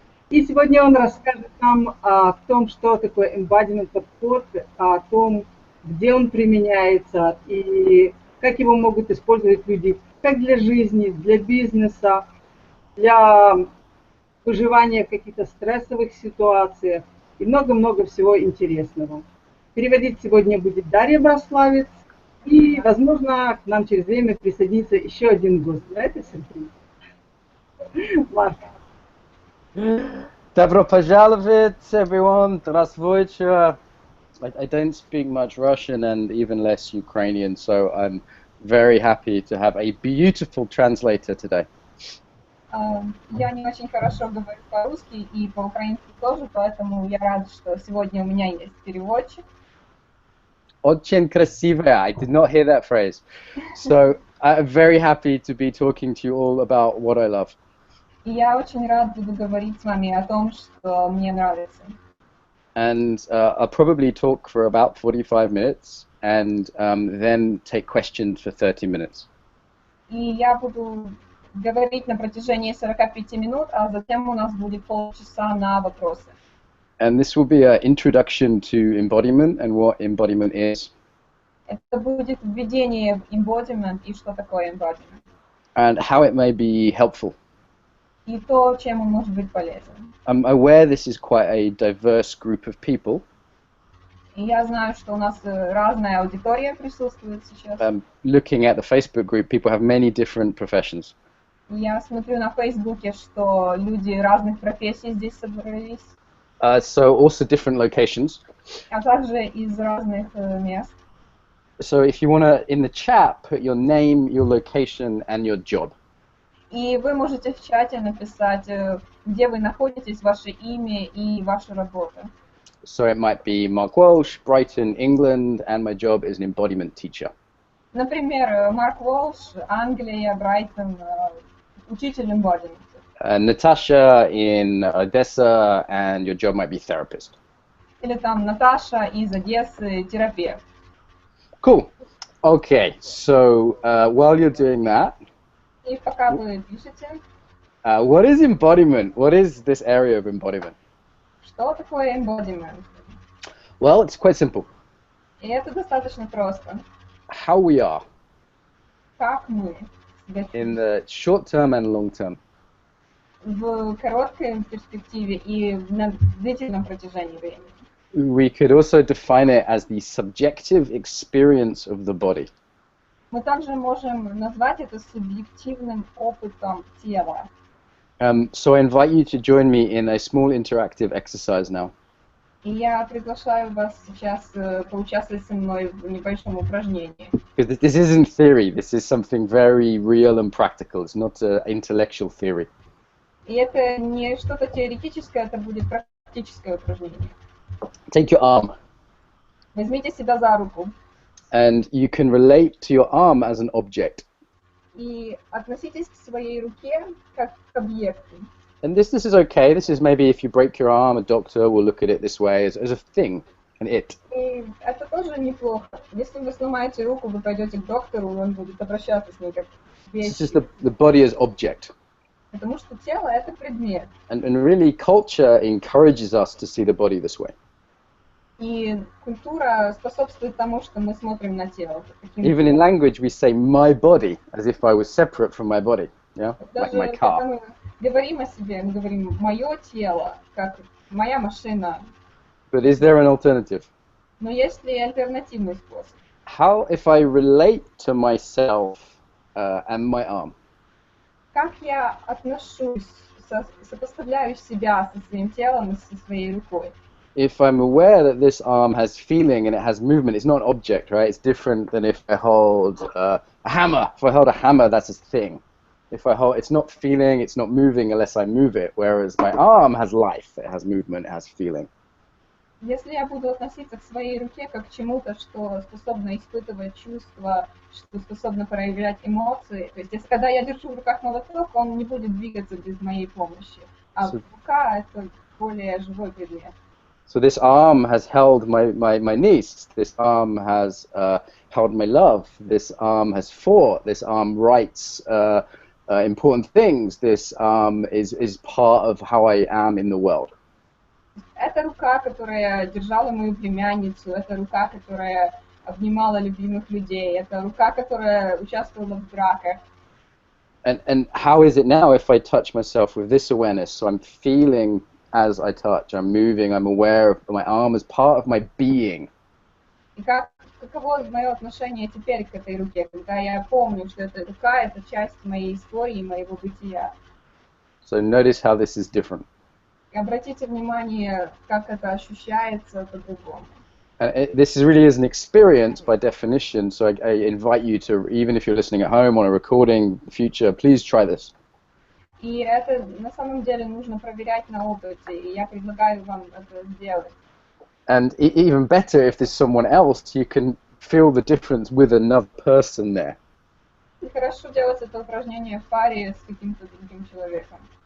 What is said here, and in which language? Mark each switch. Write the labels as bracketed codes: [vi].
[ru] И сегодня он расскажет нам о том, что такое эмбодимент, подход, о том, где он применяется и как его могут использовать люди как для жизни, для бизнеса, для выживания в каких-то стрессовых ситуациях и много-много всего интересного. Переводить сегодня будет Дарья Браславец, и, возможно, к нам через время присоединится еще один гость. Да, это сюрприз. Марк. Добро пожаловать, [en] everyone. [ru] Здравствуйте. [en] I don't speak much Russian and even less Ukrainian, so I'm very happy to have a beautiful translator today. [ru] Я не очень хорошо говорю по-русски и по-украински тоже, поэтому я рада, что сегодня у меня есть переводчик. Очень красивая. [en] I did not hear that phrase. So I'm very happy to be talking to you all about what I love. [ru] И я очень рад буду говорить с вами о том, что мне нравится. [en] And I'll probably talk for about 45 minutes and then take questions for 30 minutes. [ru] И я буду говорить на протяжении 45 минут, а затем у нас будет полчаса на вопросы. [en] And this will be an introduction to embodiment and what embodiment is. [ru] Это будет введение в embodiment и что такое embodiment. [en] And how it may be helpful. [ru] И то, чем он может быть полезен. [en] I'm aware this is quite a diverse group of people. [ru] И я знаю, что у нас разная аудитория присутствует сейчас. [en] Looking at the Facebook group, people have many different professions. [ru] Я смотрю на Фейсбуке, что люди разных профессий здесь собрались. [en] So also different locations. [ru] А также из разных мест. [en] So if you want to, in the chat, put your name, your location and your job. [ru] И вы можете в чате написать, где вы находитесь, ваше имя и ваша работа. [en] So it might be Mark Walsh, Brighton, England, and my job is an embodiment teacher. [ru] Например, Марк Уолш, Англия, Брайтон, учитель эмбодимента. [en] Natasha in Odessa, and your job might be therapist. [ru] Или там Наташа из Одессы, терапевт. [en] Cool. Okay, so while you're doing that, [ru] И пока вы пишете, [en] what is embodiment? What is this area of embodiment? [ru] что такое эмбодимент? [en] Well, it's quite simple. [ru] И это достаточно просто. [en] How we are [ru] Как мы [en] in the short term and long term. [ru] в короткой перспективе и на длительном протяжении времени. [en] We could also define it as the subjective experience of the body. [ru] Мы также можем назвать это субъективным опытом тела. [en] So I invite you to join me in a small interactive exercise now. [ru] И я приглашаю вас сейчас поучаствовать со мной в небольшом упражнении. [en] Because this isn't theory, this is something very real and practical. It's not an intellectual theory. [ru] И это не что-то теоретическое, это будет практическое упражнение. [en] Take your arm. [ru] Возьмите себя за руку. [en] And you can relate to your arm as an object. [ru] И относитесь к своей руке как к объекту. [en] And this is okay. This is maybe if you break your arm, a doctor will look at it this way as a thing, an it. [ru] И это тоже неплохо. Если вы сломаете руку, вы пойдете к доктору, и он будет обращаться с ней как к вещи. [en] This is the body as object. [ru] Потому что тело — это предмет. [en] And really culture encourages us to see the body this way. [ru] И культура способствует тому, что мы смотрим на тело. [en] Even in language we say my body as if I was separate from my body, yeah, like my [ru] Даже [en] car. [ru] когда мы говорим о себе, мы говорим «моё тело», как «моя машина». [en] But is there an alternative? [ru] Но есть ли альтернативный способ? [en] How if I relate to myself and my arm? [ru] Как я отношусь, сопоставляю себя со своим телом и со своей рукой? [en] If I'm aware that this arm has feeling and it has movement, it's not an object, right? It's different than if I hold a hammer. If I hold a hammer, that's a thing. If I hold, it's not feeling, it's not moving unless I move it, whereas my arm has life, it has movement, it has feeling. [ru] Если я буду относиться к своей руке как к чему-то, что способно испытывать чувства, что способно проявлять эмоции, то есть если когда я держу в руках молоток, он не будет двигаться без моей помощи, а рука это более живой предмет. [en] So this arm has held my niece, this arm has held my love, this arm has fought, this arm writes important things, this arm is part of how I am in the world. [ru] Это рука, которая держала мою племянницу, это рука, которая обнимала любимых людей, это рука, которая участвовала в драках. [en] And how is it now if I touch myself with this awareness? So I'm feeling as I touch, I'm moving, I'm aware of my arm as part of my being. [ru] И каково мое отношение теперь к этой руке, когда я помню, что эта рука — это часть моей истории, моего бытия. [en] So notice how this is different. [ru] И обратите внимание, как это ощущается по-другому. [en] This really is an experience by definition, so I invite you to, even if you're listening at home on a recording in the future, please try this. [ru] И это на самом деле нужно проверять на опыте, и я предлагаю вам это сделать. [en] And even better, if there's someone else, you can feel the difference with another person there. [ru] И хорошо делать это упражнение в паре с каким-то другим человеком.